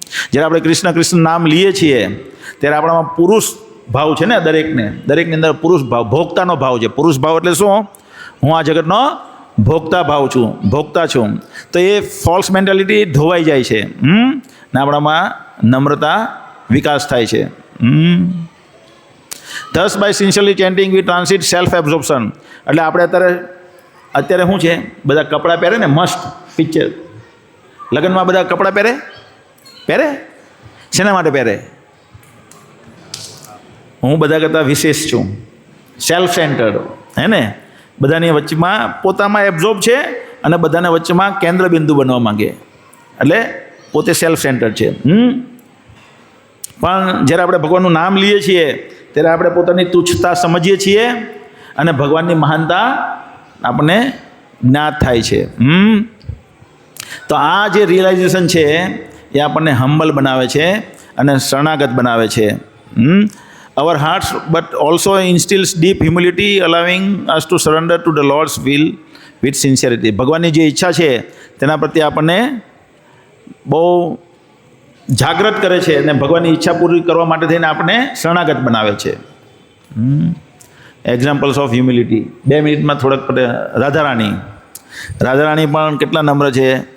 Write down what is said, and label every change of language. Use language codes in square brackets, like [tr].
[gu] જ્યારે આપણે કૃષ્ણ કૃષ્ણ નામ લઈએ છીએ ત્યારે આપણામાં પુરુષ ભાવ છે ને, દરેકની અંદર પુરુષ ભાવ, ભોગતાનો ભાવ છે. પુરુષ ભાવ એટલે શું? હું આ જગતનો ભોગતા છું. તો એ ફોલ્સ મેન્ટાલિટી ધોવાઈ જાય છે, ને આપણામાં નમ્રતા વિકાસ થાય છે. [en] Thus by sincerely chanting we transit self absorption. [gu] એટલે આપણે અત્યારે શું છે, બધા કપડાં પહેરે ને, મસ્ત પિક્ચર, લગ્નમાં બધા કપડાં પહેરે શેના માટે પહેરે? હું બધા કરતાં વિશેષ છું, સેલ્ફ સેન્ટર્ડ, હે ને? બધાની વચ્ચેમાં પોતામાં એબ્ઝોર્બ છે અને બધાને વચ્ચેમાં કેન્દ્ર બિંદુ બનવા માંગે, એટલે પોતે સેલ્ફ સેન્ટર્ડ છે. પણ જ્યારે આપણે ભગવાનનું નામ લઈએ છીએ ત્યારે આપણે પોતાની તુચ્છતા સમજીએ છીએ અને ભગવાનની મહાનતા આપણને જ્ઞાત થાય છે. તો આ જે રિયલાઇઝેશન છે એ આપણને હમ્બલ બનાવે છે અને શરણાગત બનાવે છે. [en] Our hearts but also instills deep humility, allowing us to surrender to the Lord's will with sincerity. [gu] ભગવાનની જે ઈચ્છા છે તેના પ્રત્યે આપણને બહુ જાગૃત કરે છે અને ભગવાનની ઈચ્છા પૂરી કરવા માટે થઈને આપણને શરણાગત બનાવે છે. [en] Examples of humility. [gu] 2 મિનિટમાં થોડાક રાધારાણી પણ કેટલા નમ્ર છે.